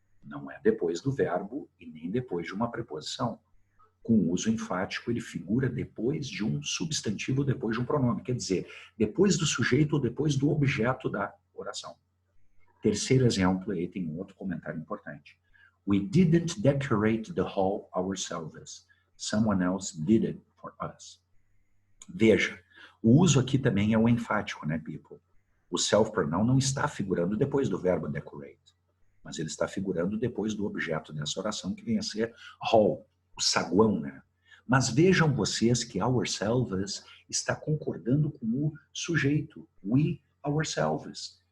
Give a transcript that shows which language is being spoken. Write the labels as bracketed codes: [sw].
[pt] Não é depois do verbo e nem depois de uma preposição. Com uso enfático, ele figura depois de um substantivo, depois de um pronome. Quer dizer, depois do sujeito ou depois do objeto da oração. Terceiro exemplo, aí tem um outro comentário importante. [en] We didn't decorate the hall ourselves. Someone else did it for us. [pt] Veja, o uso aqui também é o enfático, né, people? O self-pronoun não está figurando depois do verbo decorate, mas ele está figurando depois do objeto dessa oração, que vem a ser hall, o saguão, né? Mas vejam vocês que ourselves está concordando com o sujeito, [en] we ourselves.